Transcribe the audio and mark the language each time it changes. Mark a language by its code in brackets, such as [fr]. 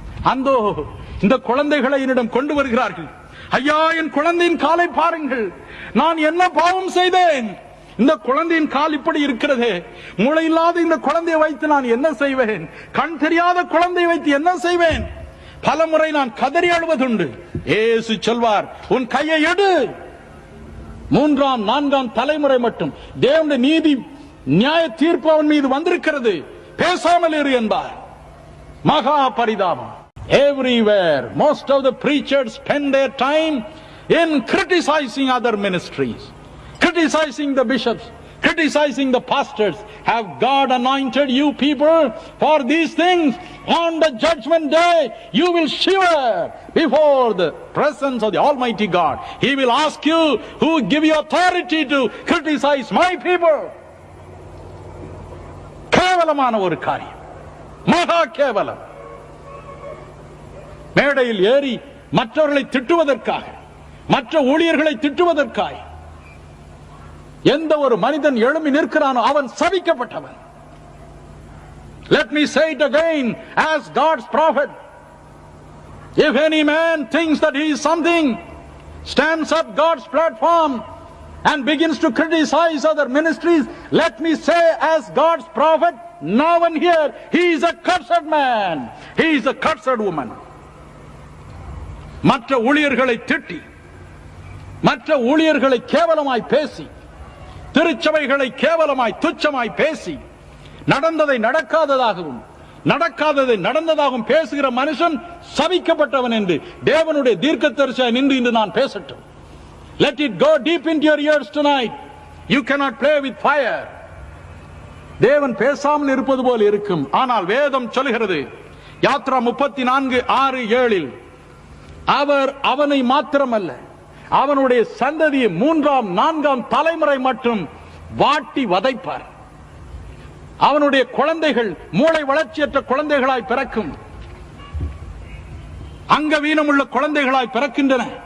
[ta] அந்தோ இந்த குழந்தைகளை என்னிடம் கொண்டு வருகிறார்கள். ஐயா, என் குழந்தையின் காலை பாருங்கள், நான் என்ன பாவம் செய்தேன், இந்த குழந்தையின் கால் இப்படி இருக்கிறதே, மூளை இல்லாத இந்த குழந்தையை வைத்து நான் என்ன செய்வேன், கண் தெரியாத குழந்தையை வைத்து என்ன செய்வேன், பலமுறை நான் கதறி அழுவதுண்டு. இயேசு சொல்வார், உன் கையை எடு. 3ஆம் 4ஆம் தலைமுறை மட்டும் தேவனுடைய நீதி நியாய தீர்ப்பு அவன் மீது வந்திருக்கிறது, பேசாமல் இரு என்பார். மகா பரிதாபம். [en] Everywhere most of the preachers spend their time in criticizing other ministries, criticizing the bishops, criticizing the pastors. Have God anointed you people for these things? On the judgment day you will shiver before the presence of the Almighty God. He will ask you, who give you authority to criticize my people? [ta] கேவலமான ஒரு காரியம், மகா கேவலம். மேடையில் ஏறி மற்றவர்களை திட்டுவதற்காக, மற்ற ஊழியர்களை திட்டுவதற்காக எந்த ஒரு மனிதன் எழும்பி நிற்கிறானோ அவன் சபிக்கப்பட்டவன். [en] Let me say it again as God's prophet. If any man thinks that he is something, stands up God's platform and begins to criticize other ministries, let me say as God's prophet now and here, he is a cursed man, he is a cursed woman. [ta] மற்ற ஊழியர்களை திட்டி, மற்ற ஊழியர்களை கேவலமாய் பேசி, திருச்சபைகளை கேவலமாய் துச்சமாய் பேசி நடந்ததை நடக்காததாகவும் நடக்காததை நடந்ததாகவும் பேசுகிற மனுஷன் சபிக்கப்பட்டவன் என்று தேவனுடைய தீர்க்கதரிசியாய் நின்று இன்று நான் பேசட்டும். [en] Let it go deep into your ears tonight. You cannot play with fire. [ta] தேவன் பேசாமல் இருப்பது போல் இருக்கும். ஆனால் வேதம் சொல்கிறது யாத்ரா 34:6-7 அவர் அவனை மாத்திரமல்ல அவனுடைய சந்ததியை 3ஆம் 4ஆம் தலைமுறை மற்றும் வாட்டி வதைப்பார். அவனுடைய குழந்தைகள் மூளை வளர்ச்சியற்ற குழந்தைகளாய் பிறக்கும், அங்கவீனமுள்ள குழந்தைகளாய் பிறக்கின்றன.